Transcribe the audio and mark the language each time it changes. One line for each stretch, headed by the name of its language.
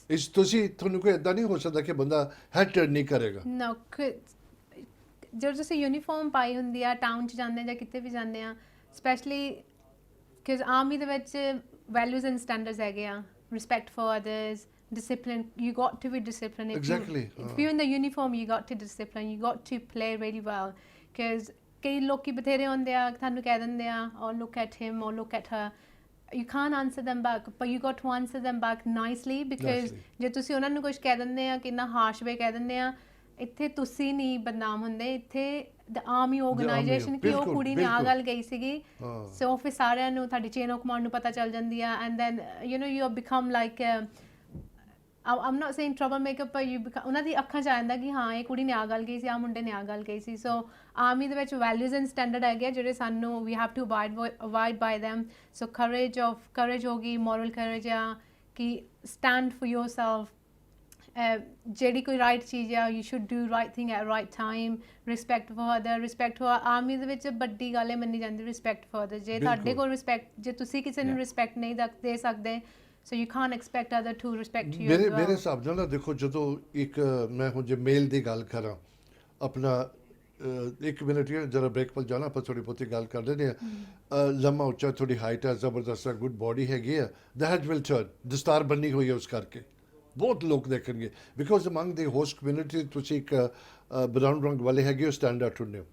Punjabi: ਇਸ ਤੁਹਾਨੂੰ ਕੋਈ ਇੱਦਾਂ ਨਹੀਂ ਹੋ ਸਕਦਾ ਕਿ ਬੰਦਾ ਹੈਡ ਟਰਨ ਨਹੀਂ ਕਰੇਗਾ। No, ਜਦੋਂ ਤੁਸੀਂ ਯੂਨੀਫਾਰਮ ਪਾਈ ਹੁੰਦੀ ਆ, ਟਾਊਨ 'ਚ ਜਾਂਦੇ ਜਾਂ ਕਿਤੇ ਵੀ ਜਾਂਦੇ ਆ, ਸਪੈਸ਼ਲੀ ਕਿਉਂਕਿ ਆਰਮੀ ਦੇ ਵਿੱਚ ਵੈਲਿਊਜ਼ ਐਂਡ ਸਟੈਂਡਰਡਸ ਹੈਗੇ ਆ,
English: respect for others,
Punjabi: discipline.
English: You got to be disciplined. Exactly. If you're in the uniform, you got to discipline. You got to play really well.
Punjabi: Because ਕਈ ਲੋਕੀ ਬਥੇਰੇ ਹੁੰਦੇ ਆ, ਤੁਹਾਨੂੰ ਕਹਿ ਦਿੰਦੇ ਆ,
English: or look at him or look at her. You can't answer them back, but you got to answer them back nicely, because
Punjabi: ਜੇ ਤੁਸੀਂ ਉਹਨਾਂ ਨੂੰ ਕੁਝ ਕਹਿ ਦਿੰਦੇ ਆ, ਕਿੰਨਾ ਹਾਰਸ਼ ਵੇ ਕਹਿ ਦਿੰਦੇ ਆ, ਇੱਥੇ ਤੁਸੀਂ ਨਹੀਂ ਬਦਨਾਮ ਹੁੰਦੇ, ਇੱਥੇ ਦ ਆਰਮੀ ਆਰਗੇਨਾਈਜੇਸ਼ਨ ਕਿ ਉਹ ਕੁੜੀ ਨੇ ਆ ਗੱਲ ਗਈ ਸੀਗੀ। ਸੋ ਫਿਰ ਸਾਰਿਆਂ ਨੂੰ ਤੁਹਾਡੀ ਚੇਨ ਆਫ ਕਮਾਂਡ ਨੂੰ ਪਤਾ ਚੱਲ ਜਾਂਦੀ ਆ,
English: and then you know you become like I'm not saying troublemaker, but
Punjabi: ਉਹਨਾਂ ਦੀ ਅੱਖਾਂ 'ਚ ਆ ਜਾਂਦਾ ਕਿ ਹਾਂ ਇਹ ਕੁੜੀ ਨੇ ਆ ਗੱਲ ਕਹੀ ਸੀ, ਆ ਮੁੰਡੇ ਨੇ ਆ ਗੱਲ ਕਹੀ ਸੀ। ਸੋ ਆਰਮੀ ਦੇ ਵਿੱਚ ਵੈਲਿਊਜ਼ ਐਂਡ ਸਟੈਂਡਰਡ ਹੈਗੇ ਆ ਜਿਹੜੇ ਸਾਨੂੰ we
English: Have to abide by them।
Punjabi: So courage ਹੋ ਗਈ, moral courage ਆ ਕਿ
English: stand for yourself।
Punjabi: ਜਿਹੜੀ ਕੋਈ ਰਾਈਟ ਚੀਜ਼ ਆ,
English: you should do right thing at right time, respect for other, respect for
Punjabi: army ਦੇ ਵਿੱਚ ਵੱਡੀ ਗੱਲ ਇਹ ਮੰਨੀ ਜਾਂਦੀ
English: respect for other।
Punjabi: ਜੇ ਤੁਹਾਡੇ ਕੋਲ
English: respect,
Punjabi: ਜੇ ਤੁਸੀਂ ਕਿਸੇ ਨੂੰ
English: respect
Punjabi: ਨਹੀਂ ਦੇ ਸਕਦੇ,
English: so you can't expect other to respect you as well।
Punjabi: ਮੇਰੇ ਹਿਸਾਬ ਨਾਲ ਨਾ ਦੇਖੋ, ਜਦੋਂ ਇੱਕ ਮੈਂ ਹੁਣ ਜੇ ਮੇਲ ਦੀ ਗੱਲ ਕਰਾਂ ਆਪਣਾ, ਇੱਕ ਮਿੰਟ ਜਰਾ ਬ੍ਰੇਕ ਪਰ ਜਾਣਾ, ਆਪਾਂ ਥੋੜੀ ਬਹੁਤੀ ਗੱਲ ਕਰ ਲੈਂਦੇ ਹਾਂ। ਲੰਮਾ ਉੱਚਾ, ਥੋੜੀ ਹਾਈਟ ਹੈ, ਜ਼ਬਰਦਸਤ ਹੈ, ਗੁੱਡ ਬੋਡੀ ਹੈਗੀ ਆ,
English: the head will turn,
Punjabi: ਦਸਤਾਰ ਬੰਨੀ ਹੋਈ ਹੈ ਉਸ ਕਰਕੇ ਬਹੁਤ ਲੋਕ ਦੇਖਣਗੇ,
English: because among the host community
Punjabi: ਤੁਸੀਂ ਇੱਕ ਬਰਾਊਨ ਰੰਗ ਵਾਲੇ ਹੈਗੇ ਹੋ, ਸਟੈਂਡ ਆਊਟ ਹੁੰਦੇ ਹੋ।